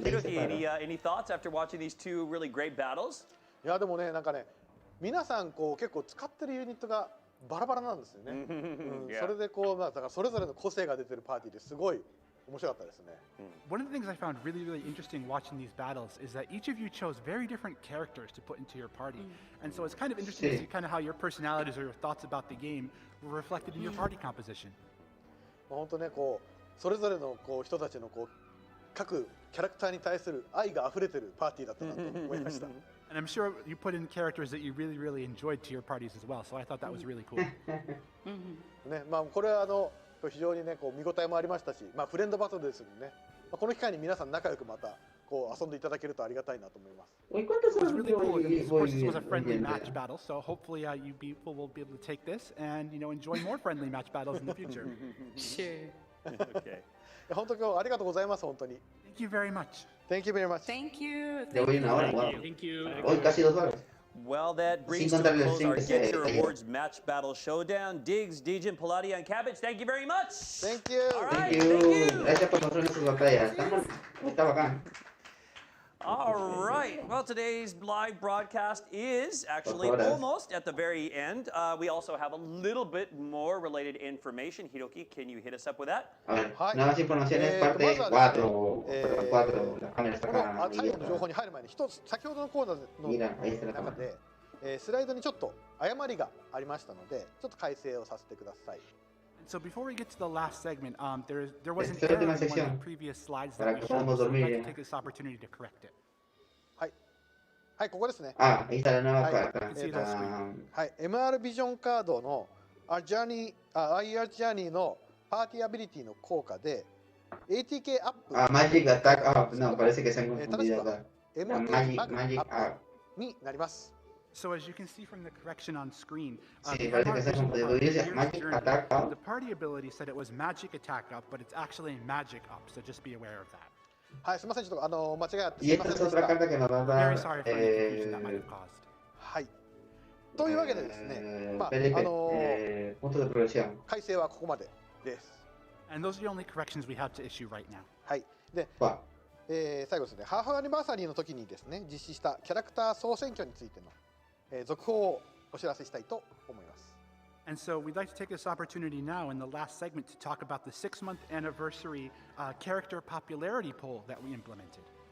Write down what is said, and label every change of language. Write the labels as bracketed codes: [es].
[en] Hiroki, any thoughts after watching these two really great battles? [ja] いやでもねなんかね皆さんこう結構使ってるユニットがバラバラなんですよね。それでこうまあだからそれぞれの個性が出てるパーティーですごい面白かったですね。 [en] One of the things I found really, really interesting watching these battles is that each of you chose very different characters to put into your party. And so it's kind of interesting to see kind of how your personalities or your thoughts about the game were reflected in your party composition. [ja] 本当ねこうそれぞれのこう人たちのこう各キャラクターに対する愛が溢れてるパーティーだったなと思いました。 [en] And I'm sure you put in characters that you really, really enjoyed to your parties as well. So I thought that was really cool. [ja] ねまあこれは非常にねこう見応えもありましたし、まあフレンドバトルですのでね、まあこの機会に皆さん仲良くまたこう遊んでいただけるとありがたいなと思います。 [en] It was really cool. Of course, this was a friendly match battle, so hopefully you people will be able to take this and enjoy more friendly match battles in the future. Sure. Okay. [ja] 本当今日ありがとうございます本当に。 [en] Thank you very much. Thank you very much. Thank you. [es] Ya voy una hora, wow. [en] Thank you. [es] Hoy casi 2 horas. [en] Well, that brings to a close our Get Your Rewards Match Battle Showdown. Diggs, Dijin, Palladia, and Cabbage, thank you very much. Thank you. All right, Thank you. [es] Gracias por mostrarnos sus batallas. Está bacán. [en] All right. Well, today's live broadcast is actually almost at the very end. We also have a little bit more related information. Hiroki, can you hit us up with that? [es] Nuevas informaciones, parte 4. Las cámaras están [ja] この [es] acá. [ja] 最後の情報に入る前に一つ先ほどのコーナーの中で、スライドにちょっと誤りがありましたので、ちょっと改正をさせてください。 [en] So before we get to the last segment, there was an error in one of the previous slides that we showed, so we'd like to take this opportunity to correct it. [ja] はい、ここですね。 [es] Ah, ahí está la nueva carta. [ja] はい、MR ビジョンカードのIR ジャーニーのパーティーアビリティの効果で ATK アップ。 [en] Magic Attack Up. [es] No, parece que se han confundido acá. [ja] Magic App になります。 [en] So as you can see from the correction on screen, [es] Sí, parece que se han confundido. Dice Magic Attack Up. [en] the party ability said it was Magic Attack Up, but it's actually Magic Up, so just be aware of that. [ja] はい、すみません、ちょっと間違えて。 [es] Y esta es otra carta que nos va a [en] Very [es] dar. [en] sorry for any confusion that might have caused. [ja] はい。というわけでですね、 [es] punto de progresión. [ja] 改正はここまでです。 [en] And those are the only corrections we have to issue right now. [ja] はい。で、最後ですね、ハーフアニバーサリーの時にですね、実施したキャラクター総選挙についての、続報をお知らせしたいと思います。 [en] And so we'd like to take this opportunity now in the last segment to talk about the 6-month anniversary character popularity poll that we implemented.